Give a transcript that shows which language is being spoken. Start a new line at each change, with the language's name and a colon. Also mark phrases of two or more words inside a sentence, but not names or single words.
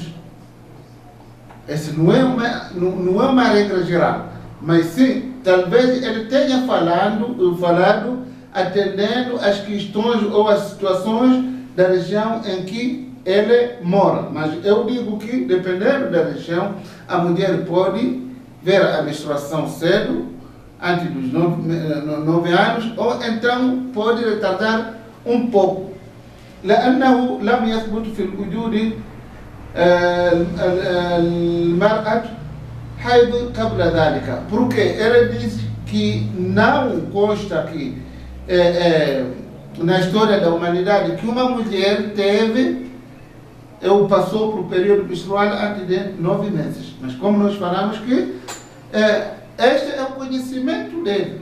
Portuguese: Essa não é uma regra geral, mas sim, talvez ele tenha falado atendendo às questões ou às situações da região em que ele mora. Mas eu digo que, dependendo da região, a mulher pode ver a menstruação cedo, antes dos 9 anos, ou então pode retardar um pouco.
Arabic: لأنه لم يثبت في الوجود المرأة حيض قبل ذلك.
Portuguese: Porque ele diz que não consta aqui na história da humanidade que uma mulher passou por um período menstrual antes de 9 meses. Mas como nós falamos que este é o conhecimento dele.